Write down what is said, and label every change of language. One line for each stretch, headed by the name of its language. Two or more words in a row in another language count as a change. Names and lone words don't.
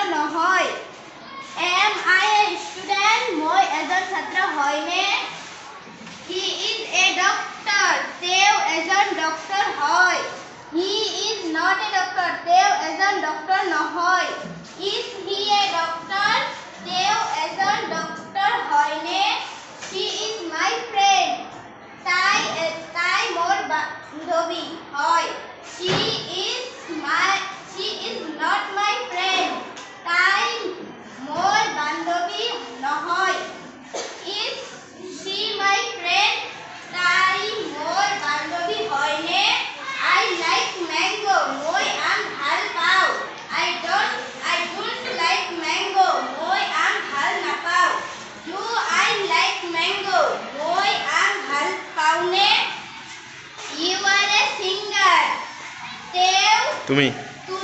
English: নহয়। Am I a student?
Assamese: মই এজন ছাত্ৰ হয়নে?
English: He is a doctor.
Assamese: তেওঁ এজন ডক্টৰ হয়।
English: He is not a doctor.
Assamese: তেওঁ এজন ডক্টৰ নহয়।
English: Is he a doctor?
Assamese: তেওঁ এজন ডক্টৰ হয়নে?
English: She is my friend.
Assamese: তাই মোৰ বান্ধৱী হয়।
English: She is not my friend.
Assamese: তাই মোৰ বান্ধৱী নহয়।
English: Is she my friend?
Assamese: তাই মোৰ বান্ধৱী হয়নে?
English: I like mango.
Assamese: মই আম ভাল পাওঁ।
English: I don't like mango.
Assamese: মই আম ভাল নাপাওঁ।
English: Do I like mango?
Assamese: মই আম ভাল পাওঁনে?
English: You are a singer.
Assamese: তুমি